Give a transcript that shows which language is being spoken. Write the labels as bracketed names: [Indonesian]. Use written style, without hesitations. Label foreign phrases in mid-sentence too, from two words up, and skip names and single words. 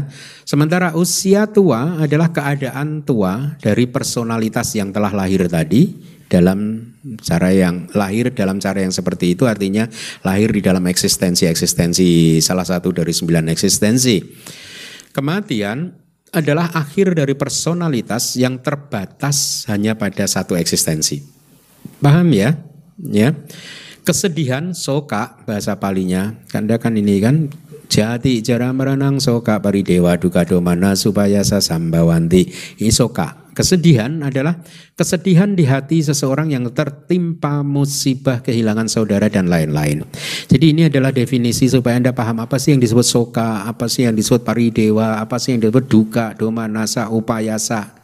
[Indonesian] Sementara usia tua adalah keadaan tua dari personalitas yang telah lahir tadi dalam cara yang lahir dalam cara yang seperti itu, artinya lahir di dalam eksistensi salah satu dari 9 eksistensi. Kematian adalah akhir dari personalitas yang terbatas hanya pada satu eksistensi. Paham ya? Ya. Kesedihan, soka bahasa Palinya. Anda kan ini kan [Pali] jati jara merenang soka paridewa duka domana supaya sasambawanti. [Indonesian] Ini soka. Kesedihan adalah kesedihan di hati seseorang yang tertimpa musibah, kehilangan saudara dan lain-lain. Jadi ini adalah definisi supaya Anda paham apa sih yang disebut soka, apa sih yang disebut paridewa, apa sih yang disebut duka, [Pali] domanasa, upayasa.